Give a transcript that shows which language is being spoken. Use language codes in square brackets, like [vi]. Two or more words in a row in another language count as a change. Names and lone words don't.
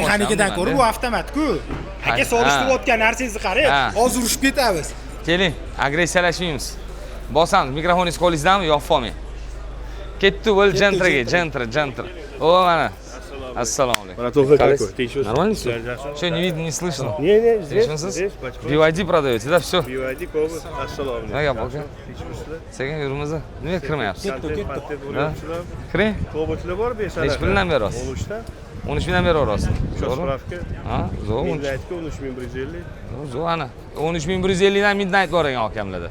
[uz] Mexanikadan ko'ra bu avtomat-ku. Aka solishtirayotgan narsangizni qarang, hozir urushib ketamiz. Keling, agressiyalashmaymiz. Bosamiz, mikrofoningiz qo'lingizdami? Yopib olmang. Ketdi bo'l Gentra. O, mana. Assalomu alaykum. Mana to'g'ri qilib tekshirish. [ru] Нормально всё? Что, не видно, не слышно? Не, здесь. BYD продаете, да, всё? [uz] BYD Cobalt. Assalomu alaykum. Nega bo'lgan? Sekin yurimiz. Nega kirmayapsiz? Kiring. Cobaltlar bor, besar. Nechi puldan berasiz? 13 mingdan beraverasiz. Spravka. Ha, zo'r. Midnightga 13150. Zo'r ana. 13150 dan Midnight bor ekan akamlarda.